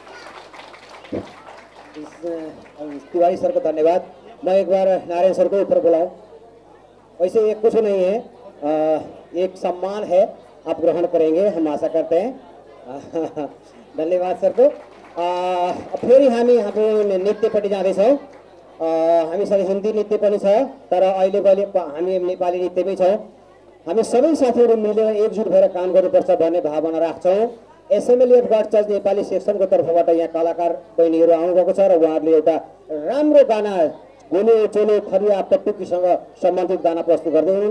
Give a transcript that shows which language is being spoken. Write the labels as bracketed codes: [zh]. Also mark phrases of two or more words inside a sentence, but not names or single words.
[hi] तिवारी सर को धन्यवाद। मैं एक बार नारायण सर को ऊपर बुलाऊं। वैसे ये कुछ नहीं है, एक सम्मान है, आप ग्रहण करेंगे हम आशा करते हैं। धन्यवाद सर को। [ne] फेरि हामी हाम्रो नृत्यपट्टि जाँदैछौँ। हामीसँग हिन्दी नृत्य पनि छ, तर अहिले हामी नेपाली नृत्यमै छौँ। हामी सबै साथीहरू मिलेर एकजुट भएर काम गर्नुपर्छ भन्ने भावना राख्छौँ। एसएमएलए अफ गड चर्च नेपाली सेक्सनको तर्फबाट यहाँ कलाकार बहिनीहरू आउनुभएको छ र उहाँहरूले एउटा राम्रो गाना गोलो चोलो खरिया पटुकीसँग सम्बन्धित गाना प्रस्तुत गर्दै हुनुहुन्छ।